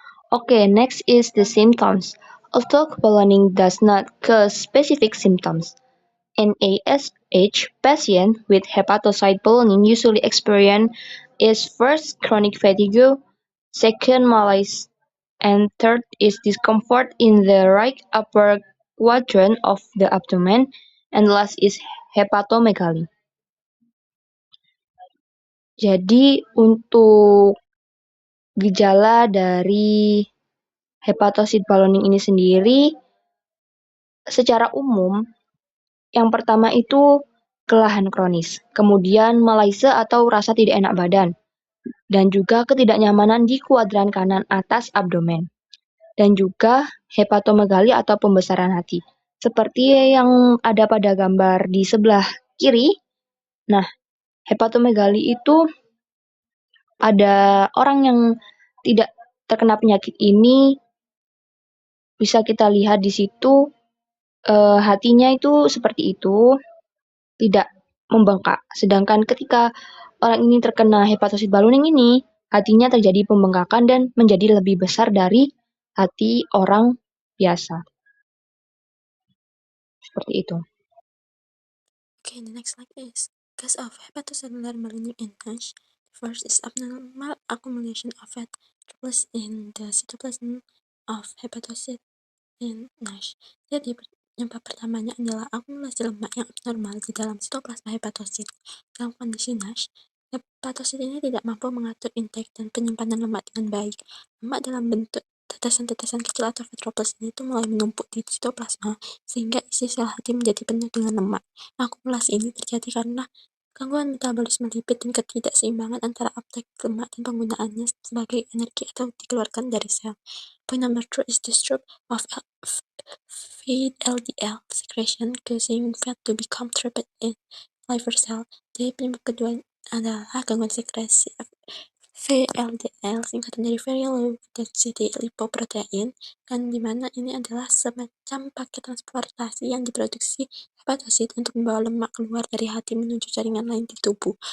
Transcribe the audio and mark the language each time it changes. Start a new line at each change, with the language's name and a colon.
English: Okay, next is the symptoms. Although ballooning does not cause specific symptoms, NASH patient with hepatocyte ballooning usually experience is first chronic fatigue, second malaise, and third is discomfort in the right upper quadrant of the abdomen, and last is hepatomegaly.
Indonesian: Jadi untuk gejala dari hepatocyte ballooning ini sendiri secara umum yang pertama itu kelelahan kronis, kemudian malaise atau rasa tidak enak badan, dan juga ketidaknyamanan di kuadran kanan atas abdomen, dan juga hepatomegali atau pembesaran hati. Seperti yang ada pada gambar di sebelah kiri, nah hepatomegali itu ada orang yang tidak terkena penyakit ini, bisa kita lihat di situ hatinya itu seperti itu, tidak membengkak. Sedangkan ketika orang ini terkena hepatocyte ballooning ini, hatinya terjadi pembengkakan dan menjadi lebih besar dari hati orang biasa. Seperti itu.
English: Okay, the next slide is cause of hepatocellular ballooning in NASH. First is abnormal accumulation of fat droplets in the cytoplasm of hepatocyte in NASH.
Indonesian: Jadi penyebab pertamanya adalah akumulasi lemak yang abnormal di dalam sitoplasma hepatosit. Dalam kondisi NASH, hepatosit ini tidak mampu mengatur intake dan penyimpanan lemak dengan baik. Lemak dalam bentuk tetesan-tetesan kecil atau petroples ini tuh mulai menumpuk di sitoplasma sehingga isi sel hati menjadi penuh dengan lemak. Akumulasi ini terjadi karena gangguan metabolisme lipid dan ketidakseimbangan antara uptake lemak dan penggunaannya sebagai energi atau dikeluarkan dari sel.
English: Point number 2 is the stroke of feed LDL secretion causing fat to become trapped in liver cell.
Indonesian: Jadi penyebab kedua adalah gangguan sekresi VLDL, singkatan dari Very Low Density Lipoprotein, dan di mana ini adalah semacam paket transportasi yang diproduksi hepatosit untuk membawa lemak keluar dari hati menuju jaringan lain di tubuh.